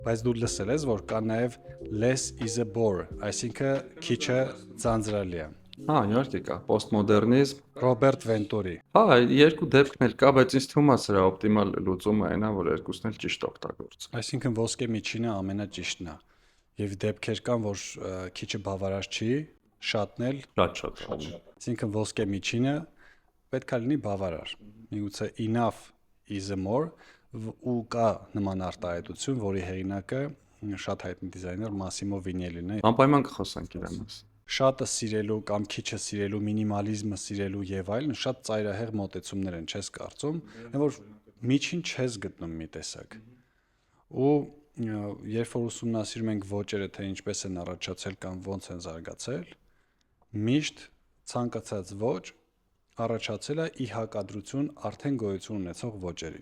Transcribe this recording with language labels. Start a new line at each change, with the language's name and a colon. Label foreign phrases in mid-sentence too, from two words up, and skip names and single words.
Armenian: Բայց դու լսել ես, որ կա նաև
English: less is a bore,
Armenian: այսինքն քիչը ձանձրալի է։ Հա, իհարկե կա, պոստմոդեռնիզմ։ Ռոբերտ Վենտուրի։ Հա, երկու դեպքն էլ կա, բայց ինձ թվում է սրա օպտիմալ լուծումը այն է, որ երկուսն էլ ճիշտ օգտագործեն։ Այսինքն ոսկե միջինը ամենաճիշտն է։ Եվ դեպքեր կան, որ քիչը բավարար չի, շատն էլ Շատ։ Այսինքն ոսկե միջինը պետք է լինի բավարար։ Միգուցե
English: enough is a more
Armenian: ու կա նման արտահայտություն, որի հեղինակը շատ հայտնի դիզայներ Մասիմո Վինիելին է։ Անպայման կխոսենք իրեն մասին։ Շատը սիրելու կամ քիչը սիրելու, մինիմալիզմը սիրելու եւ այլն շատ ծայրահեղ մոտեցումներ են, չես կարծում, որ միջին չես գտնում մի տեսակ։ Ու երբ որ ուսումնասիրում ենք ոճերը, թե ինչպես են առաջացել կամ ոնց են զարգացել, միշտ ցանկացած ոճ առաջացել է ի հակադրություն արդեն գոյություն ունեցող ոճերի։